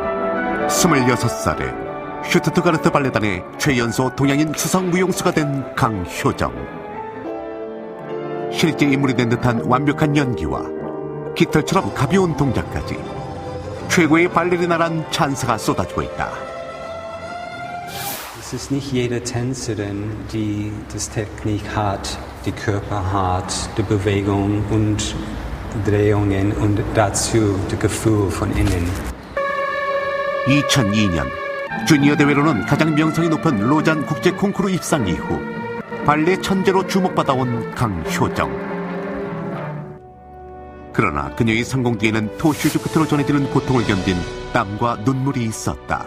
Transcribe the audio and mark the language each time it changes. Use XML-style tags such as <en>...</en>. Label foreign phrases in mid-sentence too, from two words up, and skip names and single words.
<ko>26살에 슈투트가르트 발레단의 최연소 동양인 수석 무용수가 된 강효정. 실제 인물이 된 듯한 완벽한 연기와 깃털처럼 가벼운 동작까지 최고의 발레리나란 찬사가 쏟아지고 있다.</ko> <de>Es ist nicht jede Tänzerin, die das Technik hat, die Körper hat, die Bewegung und die Drehungen und dazu das Gefühl von innen.</de> <ko>2002년 주니어 대회로는 가장 명성이 높은 로잔 국제 콩쿠르 입상 이후 발레 천재로 주목받아온 강효정. 그러나 그녀의 성공 뒤에는 토슈즈 끝으로 전해지는 고통을 견딘 땀과 눈물이 있었다.</ko>